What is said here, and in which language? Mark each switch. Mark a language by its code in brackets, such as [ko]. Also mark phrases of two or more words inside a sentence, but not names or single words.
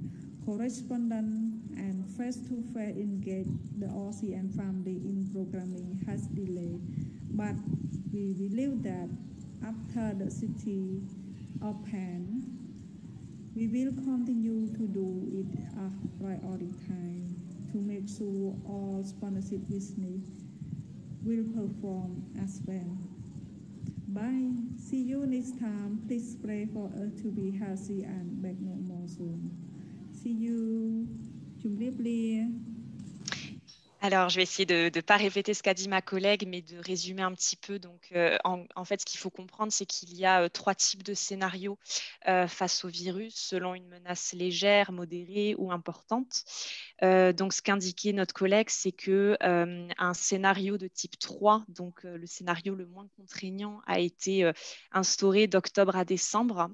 [en] Correspondent and face-to-face engage the Aussie and family in programming has delayed, but we believe that after the city open, we will continue to do it at priority time to make sure all sponsorship business will perform as well. Bye. See you next time. Please pray for us to be healthy and back normal soon. See you. [km] ជម្រាបលា [fr] Alors, je vais essayer de ne pas répéter ce qu'a dit ma collègue, mais de résumer un petit peu. Donc, en fait, ce qu'il faut comprendre, c'est qu'il y a 3 types de scénarios face au virus, selon une menace légère, modérée ou importante. Donc, ce qu'indiquait notre collègue, c'est qu'un scénario de type 3, donc le scénario le moins contraignant, a été instauré d'octobre à décembre.